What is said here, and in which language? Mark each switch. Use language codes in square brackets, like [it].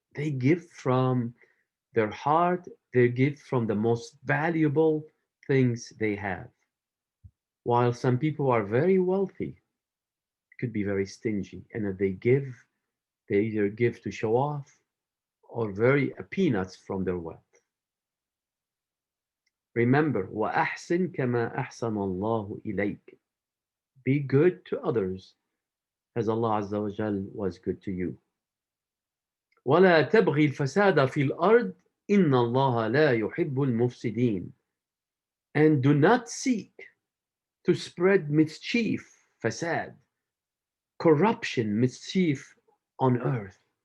[en] They give from their heart, they give from the most valuable things they have. While some people are very wealthy, could be very stingy, and if they either give to show off or very peanuts from their wealth. Remember, [ar] وَأَحْسِنْ كَمَا أَحْسَنَ اللَّهُ إِلَيْكَ. [en] Be good to others as Allah Azza wa Jal was good to you. [ar] وَلَا تَبْغِي الْفَسَادَ فِي الْأَرْضِ إِنَّ اللَّهَ لَا يُحِبُّ الْمُفْسِدِينَ. [en] And do not seek to spread mischief, fasad, corruption, mischief on earth.